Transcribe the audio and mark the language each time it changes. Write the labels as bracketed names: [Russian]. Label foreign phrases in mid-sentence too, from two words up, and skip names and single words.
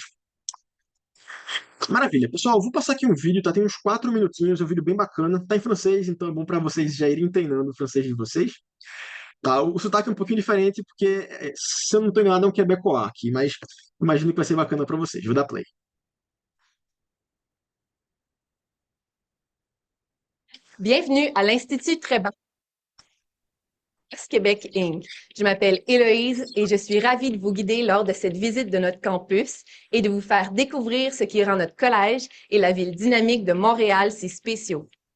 [Portuguese] Maravilha. Pessoal, vou passar aqui um vídeo, tá? Tem uns 4 minutinhos, é um vídeo bem bacana. Tá em francês, então é bom para vocês já irem treinando o francês de vocês. Tá? O sotaque é um pouquinho diferente, porque, se eu não estou enganado, é um quebecois aqui, mas imagino que vai ser bacana para vocês. Vou dar play. [French] Bienvenue à l'Institut Tréban Québec Inc. Je m'appelle Héloïse et je suis ravie de vous guider lors de cette visite de notre campus et de vous faire découvrir ce qui rend notre collège et la ville dynamique de Montréal si spéciaux.